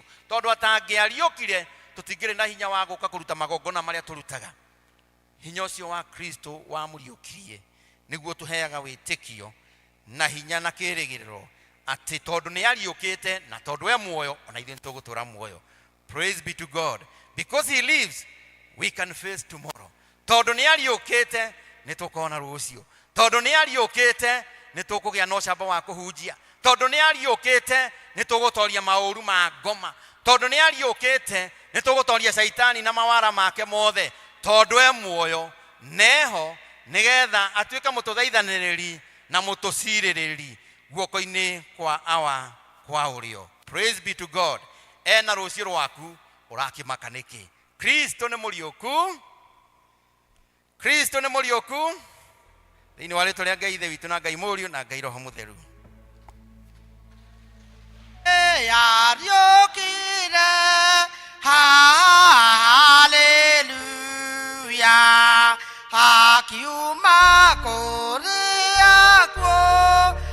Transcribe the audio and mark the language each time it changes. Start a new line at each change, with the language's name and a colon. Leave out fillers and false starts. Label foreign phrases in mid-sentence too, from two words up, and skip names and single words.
Kikuyu: Tondũ atangĩariũkire tũtingĩrĩ na hinya wa gũũka kũruta magongona marĩa tũrutaga. Hinya ũcio wa Kristo wamũriũkirie nĩguo tũheaga wĩtĩkio na hinya na kĩĩrĩgĩrĩro atĩ tondũ nĩ ariũkĩte na tondũ we muoyo, ona ithuĩ nĩtũgũtũra muoyo.
English: Praise be to God. Because he lives, we can face tomorrow.
Kikuyu: Tondũ nĩ ariũkĩte nĩ tũkona rũciũ. Tondũ nĩ ariũkĩte nĩ tũkũgĩa na ũcamba wa kũhunjia. Tondũ nĩ ariũkĩte nĩ tũgũtoria maũru ma ngoma. Tondũ nĩ ariũkĩte nĩ tũgũtoria Shaitani na mawara make mothe. Tondũ e muoyo neho nĩgetha atuĩke mũtũthaithanĩrĩri na mũtũcirĩrĩri guoko-inĩ kwa ũrĩo.
English: Praise be to God.
Kikuyu: Na rũciũ rwaku ũrakĩmaka nĩkĩ? Kristo nĩ mũriũku. Kristo nĩ mũriũku. Thĩinĩ wa rĩĩtwa rĩa Ngai Ithe witũ na Ngai Mũriũ na Ngai Roho Mũtheru. Ariũkire, hallelujah, akiuma kũrĩ akuũ,